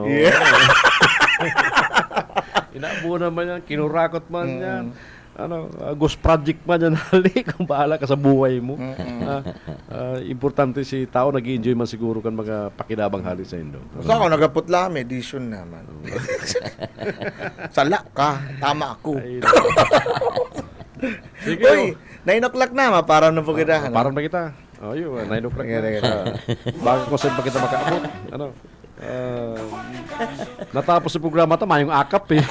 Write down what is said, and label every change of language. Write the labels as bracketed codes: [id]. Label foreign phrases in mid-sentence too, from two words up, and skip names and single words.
[bik] Inaabunan man yan, kinurakot man yan. [en] Ghost project [bik] man yan, hali, [tl] kung bahala ka sa buhay mo. [bik] Importante si tao, nag-enjoy man siguro kan mga pakinabang hali sa Indo. So ako, nagaputla, edition naman. [tl] Sala ka, tama ako. [bik] Sige. Uy, 9 o'clock na, maparam na po kita. Param na kita. Yun, 9 o'clock na. Bago ko saan pa kita makaabot. Natapos sa programa ito, mayong akap eh.